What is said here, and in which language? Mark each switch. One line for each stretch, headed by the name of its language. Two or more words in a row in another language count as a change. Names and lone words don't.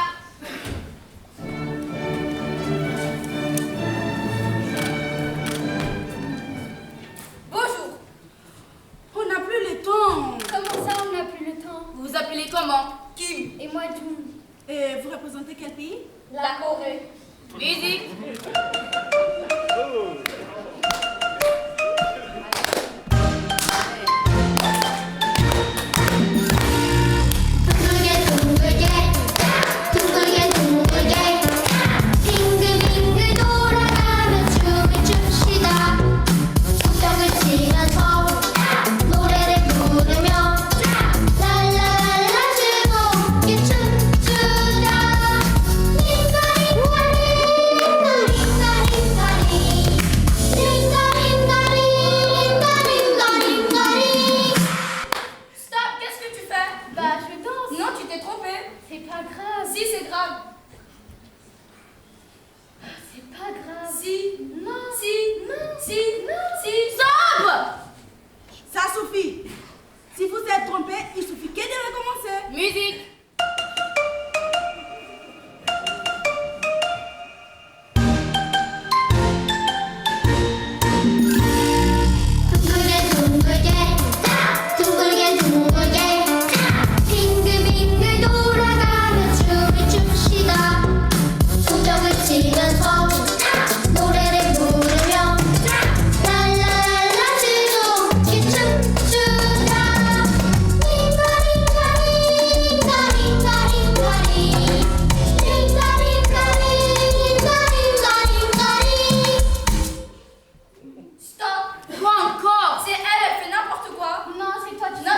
French: Bonjour. On n'a plus le temps. Comment ça, on n'a plus le temps? Vous vous appelez comment? Kim. Et moi, June. Et vous représentez quel pays? La Corée. Musique.
Korean: 빙글빙글 돌아가며 춤을 춥시다. 손뼉을 치면서 노래를 부르며 랄랄랄라 즐겁게 춤추자.
French: Stop, qu'est-ce que tu fais? Bah, je danse. Non, tu t'es trompé. C'est pas grave. Si, c'est grave. C'est pas grave. Si. Non. Si. Non. Si. Non. Si. Sobre. Ça suffit. Si vous êtes trompé, il suffit que de recommencer. Musique.
Korean: 둥글게 둥글게 빙글빙글 돌아가며 춤을 춥시다. 손뼉을 치면서 노래를 부르며 랄랄랄라 즐겁게 춤추자.
French: Stop. Quoi encore? C'est elle, elle fait n'importe quoi. Non, c'est toi, tu